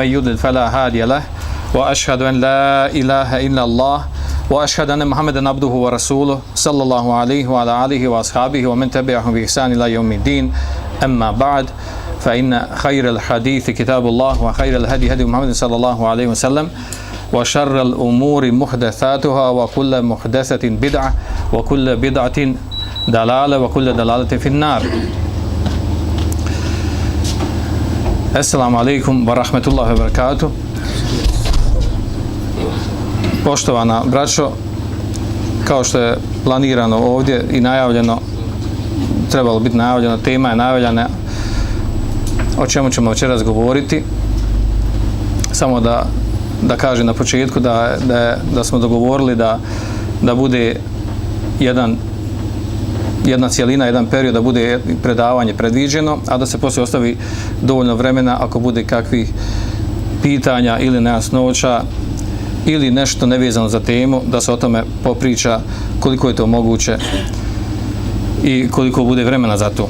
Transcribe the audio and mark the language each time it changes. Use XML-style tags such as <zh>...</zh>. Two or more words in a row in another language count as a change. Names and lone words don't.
<ar>يضلل فلا هادي له وأشهد أن لا إله إلا الله وأشهد أن محمدا عبده ورسوله صلى الله عليه وعلى آله وأصحابه ومن تبعهم بإحسان إلى يوم الدين أما بعد فإن خير الحديث كتاب الله وخير الهدي هدي محمد صلى الله عليه وسلم وشر الأمور محدثاتها وكل محدثة بدعة وكل بدعة دلالة وكل دلالة في النار. السلام عليكم ورحمة الله وبركاته.</ar> <bs>Poštovana braćo, kao što je planirano ovdje i najavljeno, trebalo biti najavljeno, tema je najavljena o čemu ćemo večeras govoriti. Samo da kažem na početku da smo dogovorili da bude jedna cijelina, jedan period, da bude predavanje predviđeno, a da se poslije ostavi dovoljno vremena ako bude kakvih pitanja ili nejasnoća ili nešto nevezano za temu, da se o tome popriča koliko je to moguće i koliko bude vremena za to.</bs>